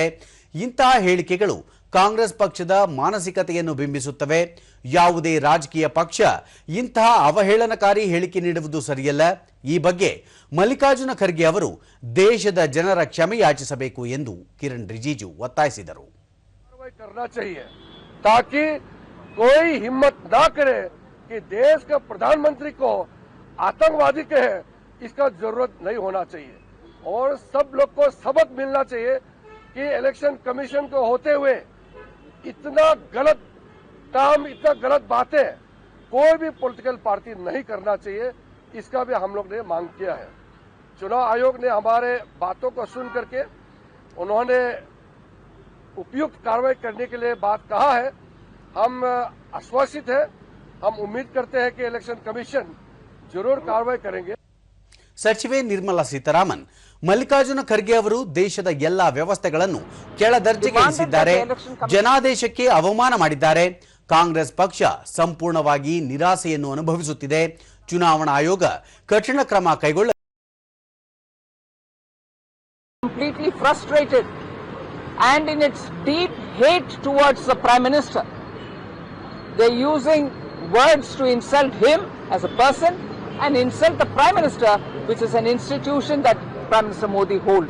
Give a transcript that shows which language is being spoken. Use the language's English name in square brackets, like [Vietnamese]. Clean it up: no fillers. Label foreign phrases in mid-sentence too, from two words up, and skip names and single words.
[Kannada] ಇಂತಹ ಹೇಳಿಕೆಗಳು ಕಾಂಗ್ರೆಸ್ ಪಕ್ಷದ ಮಾನಸಿಕತೆಯನ್ನು ಬಿಂಬಿಸುತ್ತವೆ. ಯಾವುದೇ ರಾಜಕೀಯ ಪಕ್ಷ ಇಂತಹ ಅವಹೇಳನಕಾರಿ ಹೇಳಿಕೆ ನೀಡುವುದು ಸರಿಯಲ್ಲ. ಈ ಬಗ್ಗೆ ಮಲ್ಲಿಕಾರ್ಜುನ ಖರ್ಗೆ ಅವರು ದೇಶದ ಜನರ ಕ್ಷಮೆ ಯಾಚಿಸಬೇಕು ಎಂದು ಕಿರಣ್ ರಿಜಿಜು ಒತ್ತಾಯಿಸಿದರು. [Hindi] ताकि कोई हिम्मत ना करे कि देश का प्रधानमंत्री को आतंकवादी कहे, इसका जरूरत नहीं होना चाहिए और सब लोग को सबक मिलना चाहिए कि [English] election commission [Hindi] को होते हुए इतना गलत काम, इतना गलत बातें कोई भी [English] political party [Hindi] नहीं करना चाहिए. इसका भी हम लोग ने मांग किया है. चुनाव आयोग ने हमारे बातों को सुन करके उन्होंने उपयुक्त कार्रवाई करने के लिए बात कहा है. हम आश्वासित है, हम उम्मीद करते हैं कि [English] election commission [Hindi] जरूर कार्रवाई करेंगे. [Kannada] ಸಚಿವೆ ನಿರ್ಮಲಾ ಸೀತಾರಾಮನ್ ಮಲ್ಲಿಕಾರ್ಜುನ ಖರ್ಗೆ ಅವರು ದೇಶದ ಎಲ್ಲಾ ವ್ಯವಸ್ಥೆಗಳನ್ನು ಕೆಳದರ್ಜೆಗೆ ಇಳಿಸಿದ್ದಾರೆ, ಜನಾದೇಶಕ್ಕೆ ಅವಮಾನ ಮಾಡಿದ್ದಾರೆ. ಕಾಂಗ್ರೆಸ್ ಪಕ್ಷ ಸಂಪೂರ್ಣವಾಗಿ ನಿರಾಸೆಯನ್ನು ಅನುಭವಿಸುತ್ತಿದೆ. ಚುನಾವಣಾ ಆಯೋಗ ಕಠಿಣ ಕ್ರಮ ಕೈಗೊಳ್ಳ [English] completely frustrated and in its deep hate towards the Prime Minister. They're using words to insult him as a person and insult the Prime Minister, which is an institution that Prime Minister Modi holds.